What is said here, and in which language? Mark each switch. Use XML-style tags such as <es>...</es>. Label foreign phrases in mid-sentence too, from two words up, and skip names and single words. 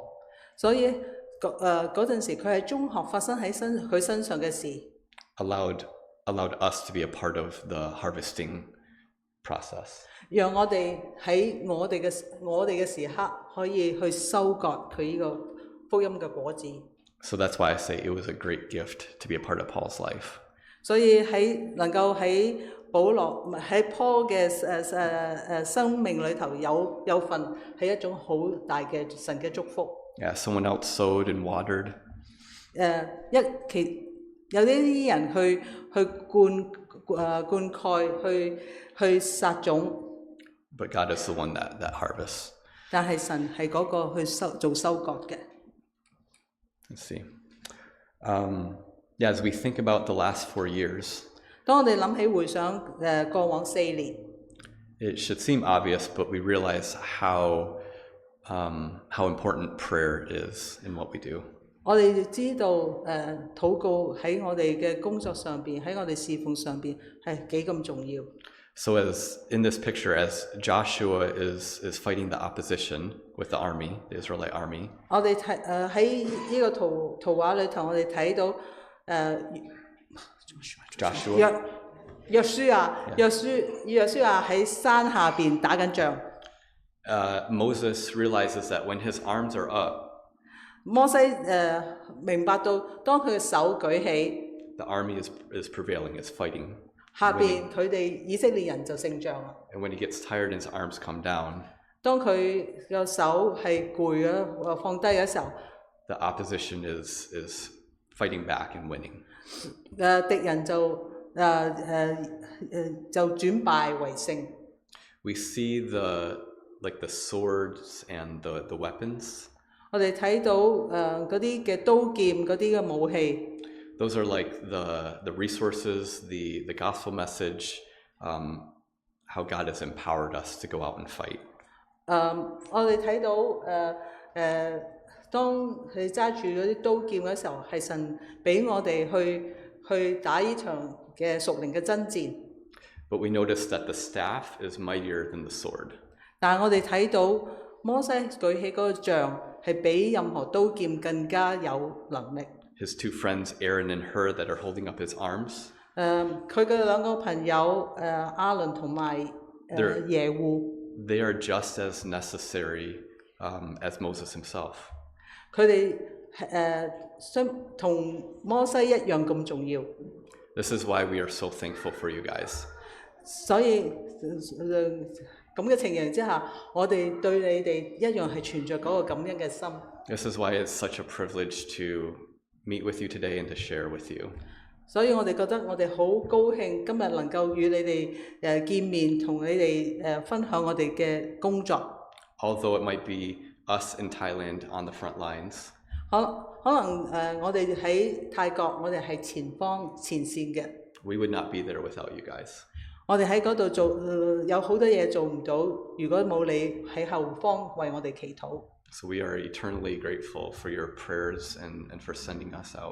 <yue>所以嗰陣時佢喺中學發生喺佢身上嘅事，</yue> <en>allowed us to be a part of the harvesting process.</en> <yue>讓我哋喺我哋嘅時刻可以去收割佢呢個福音嘅果子。</yue> <en>So that's why I say it was a great gift to be a part of Paul's life.</en> <yue>所以能夠喺保羅喺 Paul 嘅生命裏頭有份，係一種好大嘅神嘅祝福。</yue> <en>Yeah, someone else sowed and watered.</en> <yue>有啲人去灌溉，去撒種，</yue> <en>But God is the one that harvests.</en> <yue>但係神係嗰個去做收割嘅。</yue> <en>Let's see. Yeah, as we think about the last 4 years,</en> <yue>當我哋諗起回想過往4年，</yue> <en>it should seem obvious, but we realize how important prayer is in what we do.</en> <yue>我哋知道禱告喺我哋嘅工作上邊，喺我哋侍奉上邊係幾咁重要。</yue> <en>So as in this picture, as Joshua is fighting the opposition with the army, the Israelite army,</en> <yue>我哋喺呢個圖畫裏頭，我哋睇到 Joshua, 約書亞喺山下邊打緊仗。</yue> <en>Moses realizes that when his arms are up,</en> <yue>摩西明白到，當佢嘅手舉起，</yue> <en>the army is prevailing, is fighting.</en> <yue>下邊佢哋以色列人就勝仗啦。</yue> <en>And when he gets tired and his arms come down,</en> <yue>當佢個手係攰咗放低嘅時候，</yue> <en>the opposition is fighting back and winning.</en> <yue>敵人就轉敗為勝。</yue> <en>We see the swords and the weapons.</en> <yue>我哋睇到嗰啲嘅刀劍，嗰啲嘅武器。</yue> <en>Those are like the resources, the gospel message, how God has empowered us to go out and fight.</en> <yue>我哋睇到當佢揸住嗰啲刀劍嘅時候，係神俾我哋去打呢場嘅屬靈嘅爭戰。</yue> <en>But we notice that the staff is mightier than the sword.</en> <yue>但係我哋睇到摩西舉起嗰個杖係比任何刀劍更加有能力。</yue> <en>His 2 friends, Aaron and Hur, that are holding up his arms,</en> <yue>佢嘅2個朋友亞倫同埋耶戶，</yue> <en>they are just as necessary as Moses himself.</en> <yue>佢哋同摩西一樣咁重要。</yue> <en>This is why we are so thankful for you guys.</en> <yue>所以咁嘅情形之下，我哋對你哋一樣係存着嗰個感恩嘅心。</yue> <en>This is why it's such a privilege to meet with you today and to share with you.</en> <yue>所以我哋覺得我哋好高興今日能夠與你哋見面，同你哋分享我哋嘅工作。</yue> <en>Although it might be us in Thailand on the front lines,</en> <yue>可能我哋喺泰國，我哋係前線嘅。</yue> <en>we would not be there without you guys.</en> <yue>我哋喺嗰度有好多嘢做唔到，如果冇你喺後方為我哋祈禱。</yue> <en>So we are eternally grateful for your prayers and for sending us out.</en>